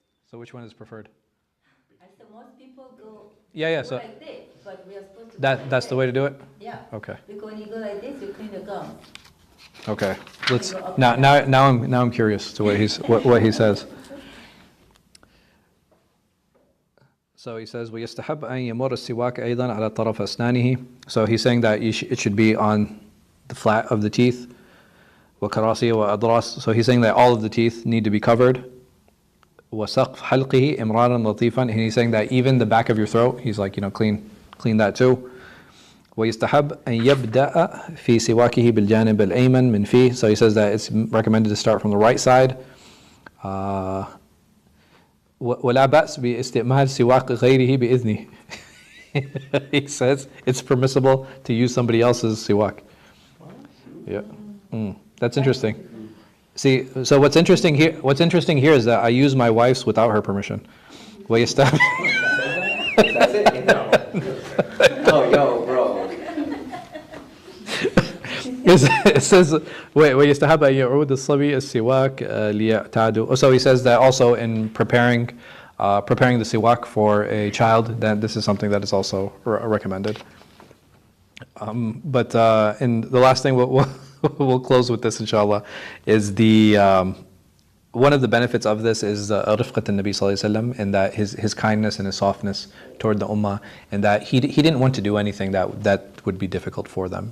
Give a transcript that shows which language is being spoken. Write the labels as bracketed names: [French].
[English] So which one is preferred? I said most people go Yeah. go So like this, but we are supposed to go that's like the way to do it. Yeah. Okay. Because when you go like this, you clean the gums. Okay. Let's now I'm curious to what he says. So he says, [Arabic] وَيَسْتَحَبْ أَنْ يَمُرَ السِّوَاكَ أَيْضًا عَلَى طَرَفَ أَسْنَانِهِ. [English] So he's saying that it should be on the flat of the teeth. [Arabic] وَكَرَاسِيَ وَأَضْرَاسِ. [English] So he's saying that all of the teeth need to be covered. [Arabic] وَسَقْفْ حَلْقِهِ إِمْرَارًا لَطِيفًا. [English] And he's saying that even the back of your throat, he's like, clean that too. [Arabic] ويستحب أن يبدأ في سواكه بالجانب الأيمن من فيه. [English] So he says that it's recommended to start from the right side. [Arabic] ولا بأس باستعمال سواك غيره بإذنه. [English] He says it's permissible to use somebody else's siwak. Yeah, that's interesting. See, so what's interesting here is that I use my wife's without her permission. [Arabic] ويستحب. [English] That's it? No. Oh, yo, bro. It says, [Arabic] ويستحب أن يعود الصبي السواك ليعتادوا. [English] So he says that also in preparing the siwak for a child, that this is something that is also recommended. But in the last thing we'll close with this, inshallah, is the one of the benefits of this is rifqat al-Nabi sallallahu alaihi wasallam, and that his kindness and his softness toward the ummah, and that he didn't want to do anything that would be difficult for them.